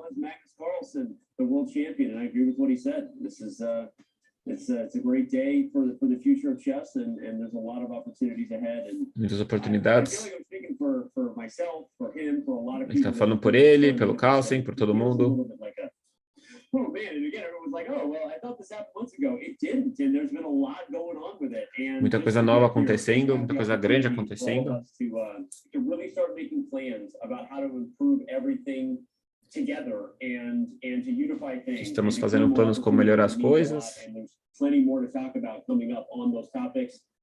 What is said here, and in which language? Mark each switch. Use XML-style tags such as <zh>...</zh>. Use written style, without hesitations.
<en>Magnus Carlsen, the world champion, and I agree with what he said. This is it's a great day for the future of chess, and there's a lot of opportunities ahead. And</en> <pt>muitas oportunidades.</pt> <en>I feel like I'm speaking for myself, for him, for a lot of people.</en> <pt>Está falando por ele, pelo Carlsen, por todo mundo.</pt> <en>Oh man, and again, everyone's like, oh, well, I thought this happened months ago. It didn't, and there's been a lot going on with it. And</en> <pt>muita coisa nova acontecendo, muita coisa grande acontecendo.</pt> <en>To really start making plans about how to improve everything together and to unify things.</en> <pt>Estamos fazendo planos como melhorar as coisas.</pt> <en>Plenty more to talk about coming up on those topics.</en>